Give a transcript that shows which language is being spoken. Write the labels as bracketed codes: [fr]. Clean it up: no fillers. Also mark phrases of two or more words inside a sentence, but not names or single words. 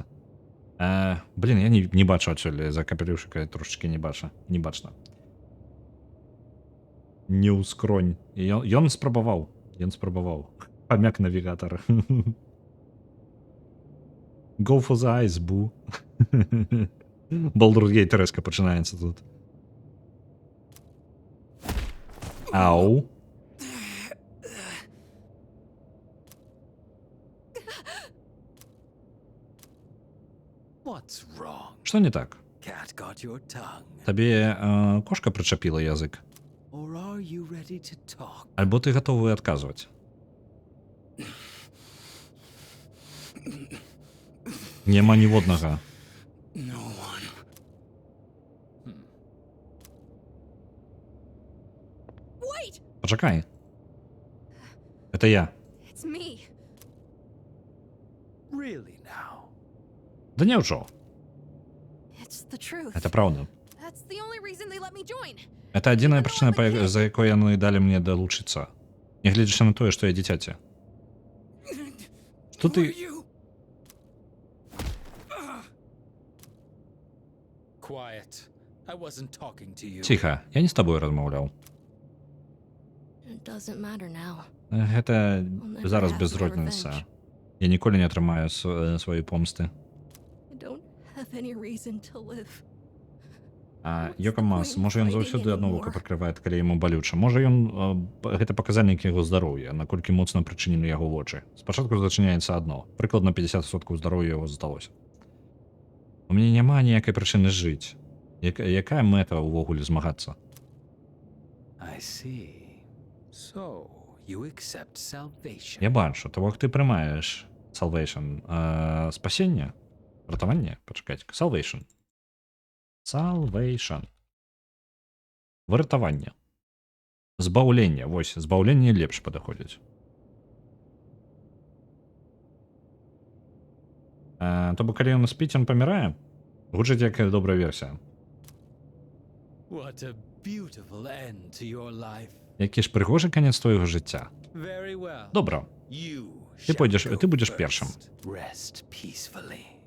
[be] Блин, я не бачу адсюль, за капелюшыка трошечки не бачна. Не ўскронь. Ён спрабаваў. Памяк навігатар. [en] Go for the eyes, boo. [be] Baldur's Gate рэзка пачынаецца тут. Ау. [en] What's wrong? [be] Што не так? [en] Cat got your tongue. [be] Табе кошка прычапіла язык? [en] Or are you ready to talk? [be] Альбо ты гатовы адказваць? Няма ніводнага. [en] No one. Wait! [be] Пачакай. Это я. [en] It's me. Really now? [be] Да няўжо. [en] It's the truth. [be] Это праўда. [en] That's the only reason they let me join. [be] Это адзіная прычына, за якой яны далі мне далучыцца. Нягледзячы на тое, што я дзіцяці. Што ты... [en] Quiet. I wasn't talking to you. [be] Ціха, я не з табою размаўляў. [en] It doesn't matter now. [be] Гэта [en] never [be] зараз [en] have [be] без [en] my [be] розніцы. [en] revenge. [be] Я ніколі не атрымаю свае помсты. [en] I don't have any reason to live. [be] Йокамас, можа ён заўсёды адно вока прыкрывае, калі яму балюча. Можа ён гэта паказальнік яго здароўя, наколькі моцна прычынены яго вочы. Спачатку зачыняецца адно. Прыкладна 50% здароўя яго засталося. У мяне няма ніякай прычыны жыць. Якая мэта ўвогуле змагацца? [en] I see. So, you accept salvation. [be] Я бачу, того, ты прымаеш salvation. Спасенне? Ратаванне? Пачакайце. [en] Salvation. Salvation. [be] Выратаванне. Збаўленне. Вось, збаўленне лепш падыходзіць. То бок, калі ён спіць, ён памірае? Гучыць як добрая версія. [en] What a beautiful end to your life. [be] Які ж прыгожы канец твайго жыцця. [en] Very well. [be] Добра. [en] You [be] Ты [en] shall go [be] будзеш [en] first. [be] першым. [en] Rest peacefully.